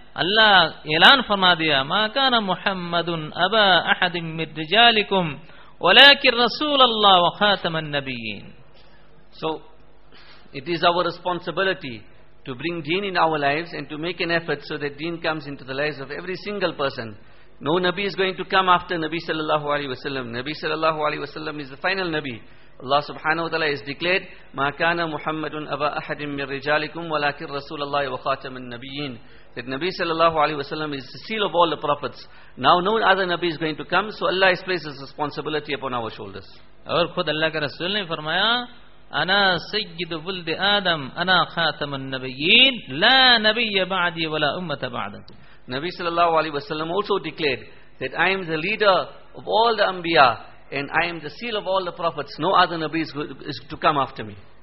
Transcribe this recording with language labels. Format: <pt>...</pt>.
<ur>Allah elan farma diya,</ur> <ar>ma kana muhammadun aba ahadin min rijalikum ولكن رسول الله وخاتم النبيين.</ar> <en>So it is our responsibility to bring deen in our lives and to make an effort so that deen comes into the lives of every single person. No nabi is going to come after Nabi sallallahu alaihi wasallam. Nabi sallallahu alaihi wasallam is the final nabi. Allah subhanahu wa ta'ala has declared,</en> <ar>ما كان محمد أبا أحد من رجالكم ولكن رسول الله وخاتم النبيين.</ar> <en>That Nabi sallallahu alayhi wa sallam is the seal of all the prophets. Now no other Nabi is going to come, so Allah has placed his responsibility upon our shoulders.</en> <ur>اور خود اللہ کا رسول نے فرمایا,</ur> <ar>أنا سيد ولد آدم, أنا خاتم النبيين, لا نبي بعدي ولا أمة بعدكم.</ar> <en>Nabi sallallahu alayhi wa sallam also declared that I am the leader of all the Anbiya, and I am the seal of all the prophets. No other Nabi is to come after me.</en>